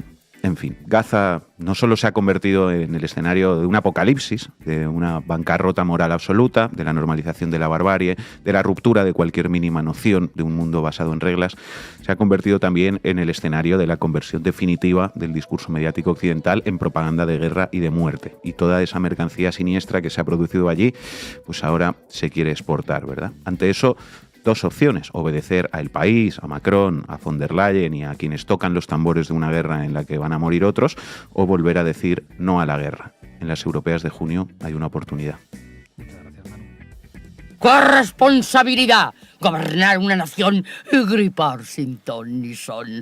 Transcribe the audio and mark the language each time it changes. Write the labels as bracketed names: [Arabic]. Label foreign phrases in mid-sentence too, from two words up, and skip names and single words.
[Spanish] En fin, Gaza no solo se ha convertido en el escenario de un apocalipsis, de una bancarrota moral absoluta, de la normalización de la barbarie, de la ruptura de cualquier mínima noción de un mundo basado en reglas, se ha convertido también en el escenario de la conversión definitiva del discurso mediático occidental en propaganda de guerra y de muerte. Y toda esa mercancía siniestra que se ha producido allí, pues ahora se quiere exportar, ¿verdad? Ante eso, dos opciones: obedecer a El País, a Macron, a von der Leyen y a quienes tocan los tambores de una guerra en la que van a morir otros, o volver a decir no a la guerra. En las europeas de junio hay una oportunidad. ¡Qué responsabilidad! Gobernar una nación y gripar sin ton ni son.